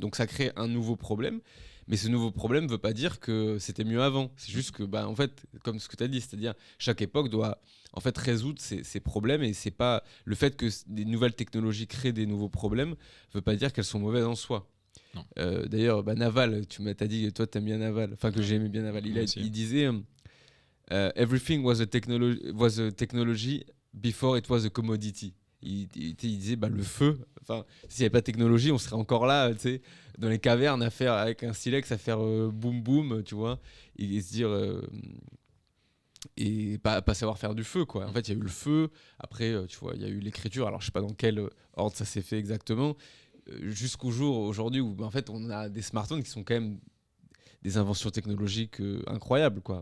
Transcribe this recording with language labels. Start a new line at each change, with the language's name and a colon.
French: Donc, ça crée un nouveau problème. Mais ce nouveau problème ne veut pas dire que c'était mieux avant. C'est juste que, en fait, comme ce que tu as dit, c'est-à-dire chaque époque doit en fait résoudre ces problèmes. Et c'est pas le fait que des nouvelles technologies créent des nouveaux problèmes ne veut pas dire qu'elles sont mauvaises en soi. Non. D'ailleurs, Naval, t'as dit, toi, t'aimes bien Naval. Enfin, que j'aimais bien Naval. Moi aussi. Il disait
English: Everything was a technology before it was a commodity.
French: Il disait le feu, enfin, s'il n'y avait pas de technologie, on serait encore là, tu sais, dans les cavernes à faire avec un silex à faire boum boum, tu vois, et se dire et pas savoir faire du feu, quoi. En fait, il y a eu le feu, après, tu vois, il y a eu l'écriture. Alors, je sais pas dans quel ordre ça s'est fait exactement, jusqu'au jour aujourd'hui où en fait on a des smartphones qui sont quand même des inventions technologiques incroyables, quoi.